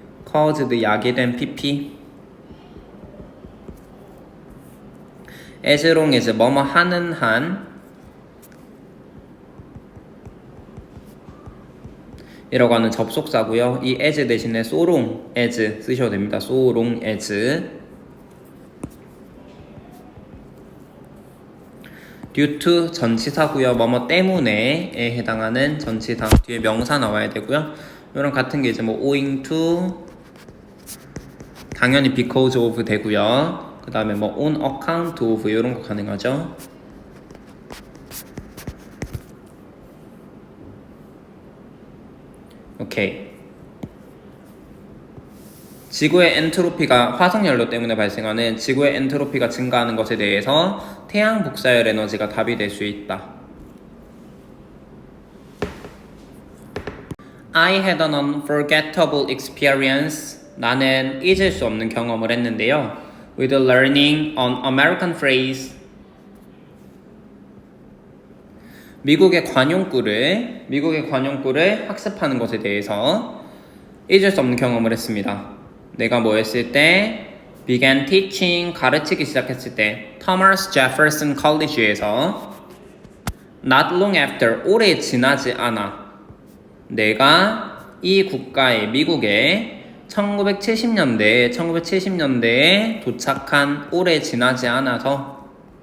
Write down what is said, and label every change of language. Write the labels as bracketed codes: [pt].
[ko] caused 야기된 pp as long as 뭐뭐 하는 한 이라고 하는 접속사고요. 이 as 대신에 so long as 쓰셔도 됩니다. so long as due to 전치사고요. 뭐뭐 때문에에 해당하는 전치사 뒤에 명사 나와야 되고요. 이런 같은 게 이제 뭐 owing to 당연히 because of 되고요. 그 다음에 뭐 on account of 이런 거 가능하죠. 오케이. 지구의 엔트로피가 화석연료 때문에 발생하는 지구의 엔트로피가 증가하는 것에 대해서 태양 복사열 에너지가 답이 될 수 있다. [en] I had an unforgettable experience. [ko] 나는 잊을 수 없는 경험을 했는데요. [en] With learning an American phrase. [ko] 미국의 관용구를 학습하는 것에 대해서 잊을 수 없는 경험을 했습니다. 내가 뭐 했을 때 [en] began teaching [ko] 가르치기 시작했을 때 Thomas Jefferson College에서 [en] not long after [ko] 오래 지나지 않아 내가 이 국가의 미국의 1970년대에 도착한 오래 지나지 않아서